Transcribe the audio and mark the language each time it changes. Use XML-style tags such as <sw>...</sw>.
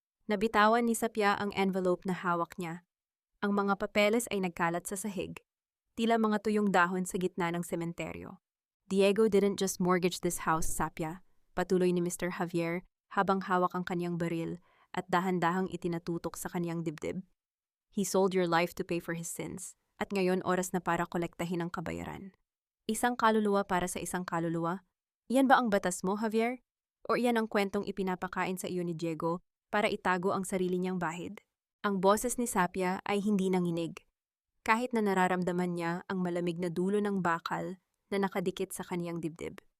<tl>Nabitawan ni Sapya ang envelope na hawak niya. Ang mga papeles ay nagkalat sa sahig. Tila mga tuyong dahon sa gitna ng sementeryo.</tl> <en>Diego didn't just mortgage this house, Sapya.</en> <tl>Patuloy ni Mr. Javier habang hawak ang kaniyang baril at dahan-dahang itinatutok sa kaniyang dibdib.</tl> <en>He sold your life to pay for his sins.</en> <tl>At ngayon oras na para kolektahin ang kabayaran. Isang kaluluwa para sa isang kaluluwa? Iyan ba ang batas mo, Javier? O iyan ang kwentong ipinapakain sa iyo ni Diego para itago ang sarili niyang bahid? Ang boses ni Sapya ay hindi nanginig. Kahit na nararamdaman niya ang malamig na dulo ng bakal na nakadikit sa kaniyang dibdib.</tl>